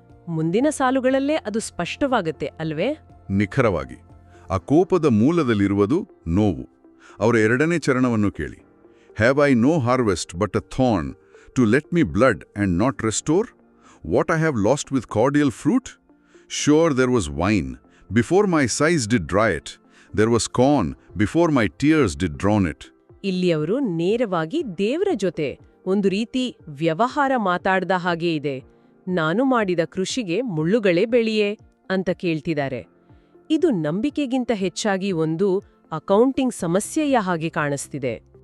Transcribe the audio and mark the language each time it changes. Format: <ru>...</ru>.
<kn>ಮುಂದಿನ ಸಾಲುಗಳಲ್ಲೇ ಅದು ಸ್ಪಷ್ಟವಾಗುತ್ತೆ ಅಲ್ವೇ? ನಿಖರವಾಗಿ. ಆ ಕೋಪದ ಮೂಲದಲ್ಲಿರುವುದು ನೋವು. ಅವರ ಎರಡನೇ ಚರಣವನ್ನು ಕೇಳಿ:</kn> <en>Have I no harvest but a thorn to let me blood and not restore? What I have lost with cordial fruit? Sure, there was wine, before my sighs did dry it. There was corn, before my tears did drown it.</en> <kn>ಇಲ್ಲಿ ಅವರು ನೇರವಾಗಿ ದೇವರ ಜೊತೆ ಒಂದು ರೀತಿ ವ್ಯವಹಾರ ಮಾತಾಡ್ದ ಹಾಗೆ ಇದೆ. ನಾನು ಮಾಡಿದ ಕೃಷಿಗೆ ಮುಳ್ಳುಗಳೇ ಬೆಳೆಯೇ ಅಂತ ಕೇಳ್ತಿದ್ದಾರೆ. ಇದು ನಂಬಿಕೆಗಿಂತ ಹೆಚ್ಚಾಗಿ ಒಂದು ಅಕೌಂಟಿಂಗ್ ಸಮಸ್ಯೆಯ ಹಾಗೆ ಕಾಣಿಸ್ತಿದೆ.</kn>